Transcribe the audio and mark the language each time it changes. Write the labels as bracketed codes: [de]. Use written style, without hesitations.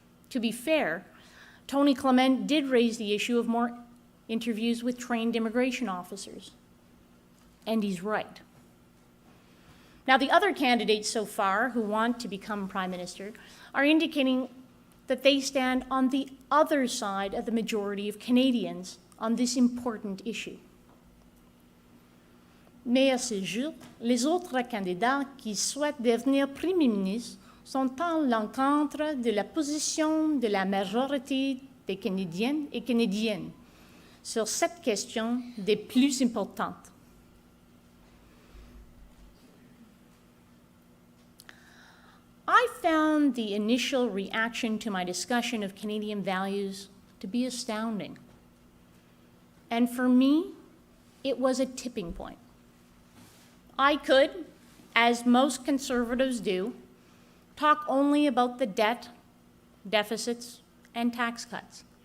[en] To be fair, Tony Clement did raise the issue of more interviews with trained immigration officers, and he's right. Now, the other candidates so far who want to become Prime Minister are indicating that they stand on the other side of the majority of Canadians on this important issue. [fr] Mais à ce jour, les autres candidats qui souhaitent devenir Premier ministre sont à l'encontre de la position de la majorité des Canadiennes et Canadiens sur cette question des plus importantes. [en] I found the initial reaction to my discussion of Canadian values to be astounding. And for me, it was a tipping point. I could, as most Conservatives do, talk only about the debt, deficits, and tax cuts.